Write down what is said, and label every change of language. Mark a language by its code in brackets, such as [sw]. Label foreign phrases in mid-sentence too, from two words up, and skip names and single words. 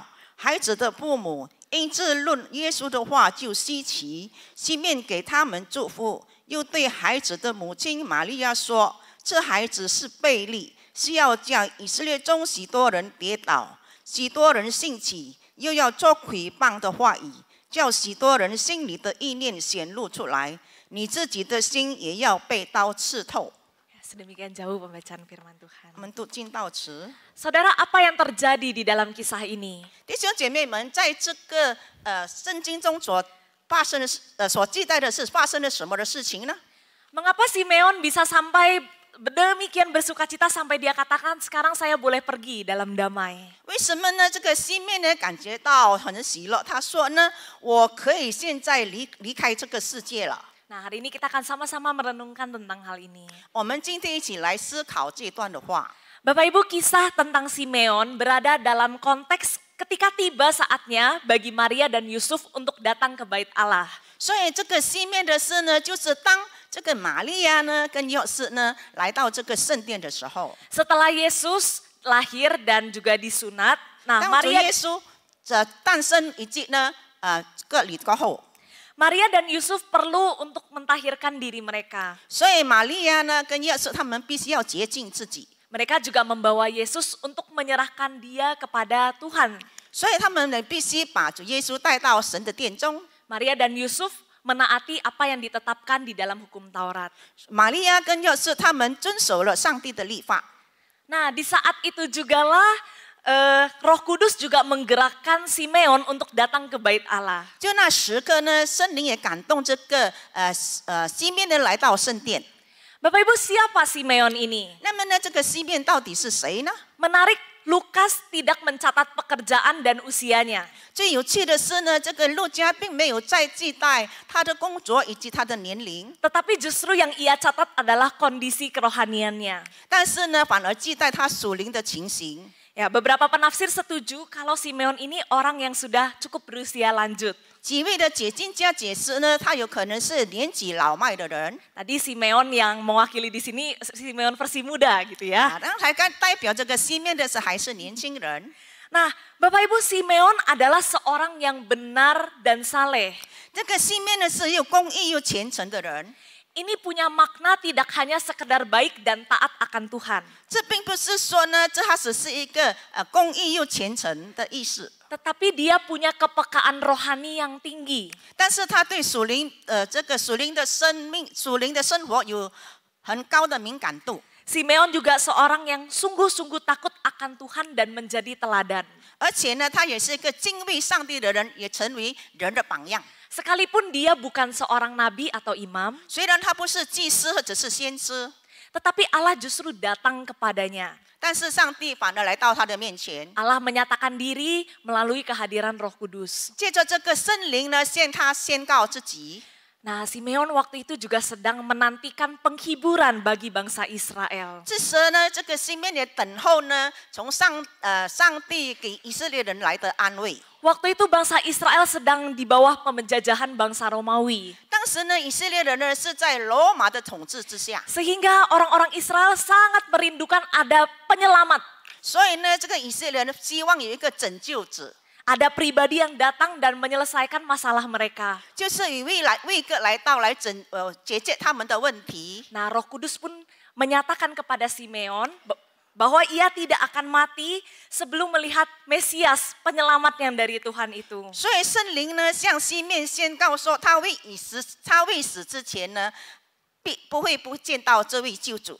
[zh] 孩子的父母因自论耶稣的话就稀奇，西面给他们祝福，又对孩子的母亲玛利亚说：“这孩子是悖逆，是要叫以色列中许多人跌倒，许多人兴起，又要做毁谤的话语，叫许多人心里的意念显露出来，你自己的心也要被刀刺透。” [id] Sedemikian jauh pembacaan firman Tuhan. [zh] 我们读经到此。 [id] Saudara, apa yang terjadi di dalam kisah ini? [zh] 弟兄姐妹们，在这个圣经中所发生的所记载的是发生了什么的事情呢？ [id] Mengapa Simeon bisa sampai demikian bersukacita sampai dia katakan, sekarang saya boleh pergi dalam damai? [zh] 为什么呢？这个西面呢感觉到很喜乐，他说呢，我可以现在离开这个世界了。 [id] Nah, hari ini kita akan sama-sama merenungkan tentang hal ini. [zh] 我们今天一起来思考这段的话。 [id] Bapak Ibu, kisah tentang Simeon berada dalam konteks ketika tiba saatnya bagi Maria dan Yusuf untuk datang ke Bait Allah. [zh] 所以这个西面的事呢，就是当这个玛利亚呢跟约瑟呢来到这个圣殿的时候， [id] Setelah Yesus lahir dan juga disunat, nah [zh] 当主 Maria 耶稣诞生以及呢个礼过后。 [id] Maria dan Yusuf perlu untuk mentahirkan diri mereka. [zh] 所以玛利亚呢跟约瑟他们必须要洁净自己， [id] Mereka juga membawa Yesus untuk menyerahkan dia kepada Tuhan. [zh] 所以他们呢必须把主耶稣带到神的殿中。 [id] Maria dan Yusuf menaati apa yang ditetapkan di dalam hukum Taurat. [zh] 玛利亚跟约瑟他们遵守了上帝的律法。 [id] Nah, di saat itu jugalah Roh Kudus juga menggerakkan Simeon untuk datang ke Bait Allah. [zh] 就那时刻呢，圣灵也感动这个西面呢来到圣殿。 [id] Bapak Ibu, siapa Simeon ini? [zh] 那么呢，这个西面到底是谁呢？ [id] Menarik, Lukas tidak mencatat pekerjaan dan usianya. [zh] 最有趣的是呢，这个路加并没有再记载他的工作以及他的年龄， [id] Tetapi justru yang ia catat adalah kondisi kerohaniannya. [zh] 但是呢，反而记载他属灵的情形。 [id] Ya, beberapa penafsir setuju kalau Simeon ini orang yang sudah cukup berusia lanjut. [zh] 几位的解经家解释呢，他有可能是年纪老迈的人。 [id] Tadi Simeon yang mewakili di sini Simeon versi muda gitu ya. [zh] 啊，刚才代表这个西面的是还是年轻人。 [id] Nah, Bapak Ibu, Simeon adalah seorang yang benar dan saleh. [zh] 这个西面呢是又公义又虔诚的人。 [id] Ini punya makna tidak hanya sekedar baik dan taat akan Tuhan. [zh] 这并不是说呢，这它只是一个公义又虔诚的意思， [id] Tetapi dia punya kepekaan rohani yang tinggi. [zh] 但是他对属灵这个属灵的生命、属灵的生活有很高的敏感度。 [id] Simeon juga seorang yang sungguh-sungguh takut akan Tuhan dan menjadi teladan. [zh] 而且呢，他也是一个敬畏上帝的人，也成为人的榜样。 [id] Sekalipun dia bukan seorang nabi atau imam, [zh] 虽然他不是祭司或者是先知， [id] tetapi Allah justru datang kepadanya. [zh] 但是上帝反而来到他的面前， [id] Allah menyatakan diri melalui kehadiran Roh Kudus. [zh] 借着这个圣灵呢，向他宣告自己。 [id] Nah, Simeon waktu itu juga sedang menantikan penghiburan bagi bangsa Israel. [zh] 这时呢，这个西面也等候呢，从上帝给以色列人来的安慰。 [id] Waktu itu bangsa Israel sedang di bawah penjajahan bangsa Romawi. [zh] 当时呢，以色列人呢是在罗马的统治之下， [id] Sehingga orang-orang Israel sangat merindukan ada penyelamat. [zh] 所以呢，这个以色列人希望有一个拯救者， [id] Ada pribadi yang datang dan menyelesaikan masalah mereka. [zh] 就是有一个来到来解决他们的问题。 [id] Nah, Roh Kudus pun menyatakan kepada Simeon bahwa ia tidak akan mati sebelum melihat Mesias, penyelamat yang dari Tuhan itu. [zh] 所以圣灵呢向西面宣告说，他未死之前呢，不会不见到这位救主。